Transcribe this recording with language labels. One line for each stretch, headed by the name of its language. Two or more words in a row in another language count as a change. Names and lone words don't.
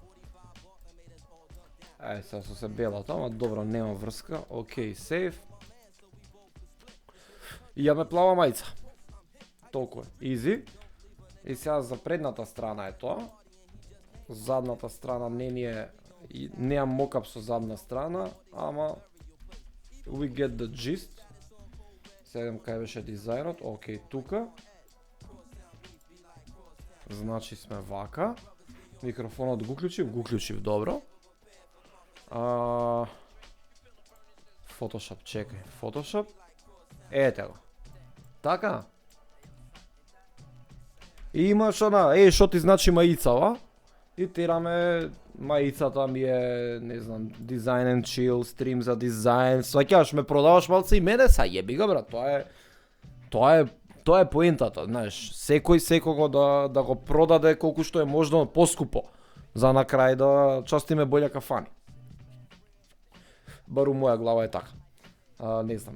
Macedonian: Сега со се белата, ама добро, нема врска. Океј, сейв. И јаме плава мајца. Толку е. Изи. И сега за предната страна е тоа. Задната страна неам мокап со задна страна, ама
English: we get the gist.
Macedonian: Сега идем кај беше дизајнот. Океј, тука. Значи сме вака. Микрофонот го уклучив добро. Photoshop, чекај, Photoshop. Ете го. Така. И имаш она, што ти значи маицава? И тераме маицата ми е, не знам,
English: design and chill,
Macedonian: стрим за дизајн, сваќаш ме продаваш малце и мене са јеби го брат, тоа е поентата, знаеш, секој секого да го продаде колку што е можно поскупо, за на крај да частиме болја кафани. Бар у моја глава е така. Не знам.